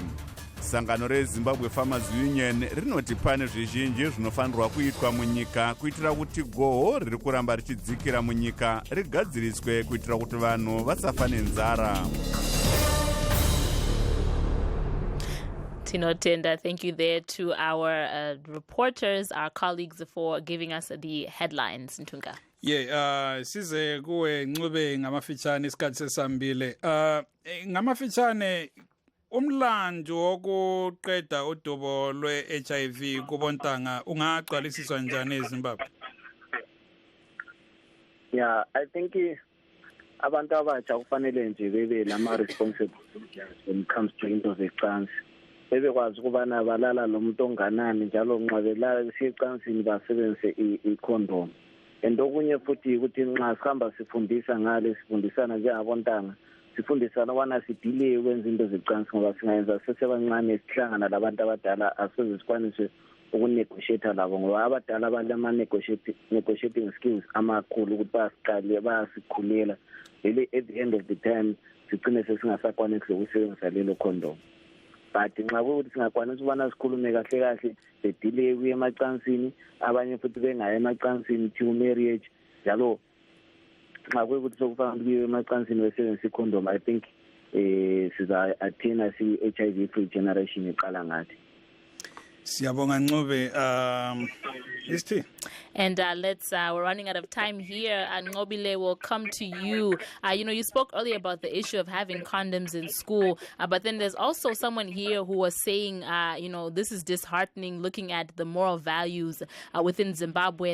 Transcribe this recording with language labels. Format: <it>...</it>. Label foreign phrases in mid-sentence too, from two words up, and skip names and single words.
<sn>Sangano reZimbabwe Farmers Union rinoti pane zvizhinji zvinofanirwa kuitwa munyika kuitira kuti goho riri kuramba richidzikira munyika rigadziriswe kuitira kuti vanhu vasafa nenzara. Tinotenda,</sn> <en>thank you there to our reporters, our colleagues, for giving us the headlines.</en> <nd>Ntunga. Size kuwe Ncube ngamafitshane isikhathi sesambile. Ngamafitshane umlando wokuqeda udubo lwe-HIV kubontanga ungaqalisiswa njani eZimbabwe?</nd> <en>Yeah, I think</en> <nd>abantu abatsha kufanele nje bebe lama-responsible</nd> <en>when it comes to</en> <nd>into zecansi. Bebekwazi ukubana balala lo muntu onganani njalo nxa belala ecansini basebenzise i-condom. And okunye futhi ukuthi nxa sihamba sifundisa ngale sifundisana njengabontanga sifundisana ukubana sidile ukwenza into zecansi ngoba singayenza sesebancane sihlangana labantu abadala asize sikwanise ukunegotiate labo ngoba abadala</nd> <en>balama-negotiating skills</en> <nd>amakhulu ukuthi bayasiqale bayasikhulela vele</nd> <en>at the end of the time</en> <nd>sigcine sesingasakwanisi ukusebenzisa lelo condom. But nxa kuyukuthi singakwanisa ukubana sikhulume kahle kahle bedile kuye emacansini abanye futhi bengaye emacansini</nd> <en>to marriage</en> <nd>njalo nxa kuyukuthi sokufanele kuye emacansini besebenzisa i-condom,</nd> <en>I think</en> <nd>siza-athina</nd> <en>si-HIV free generation</en> <nd>iqala ngathi. Siyabonga Ncube. Isti.</nd> <en>And we're running out of time here. And Ncobile will come to you. You spoke earlier about the issue of having condoms in school, but then there's also someone here who was saying, this is disheartening looking at the moral values within Zimbabwe.</en>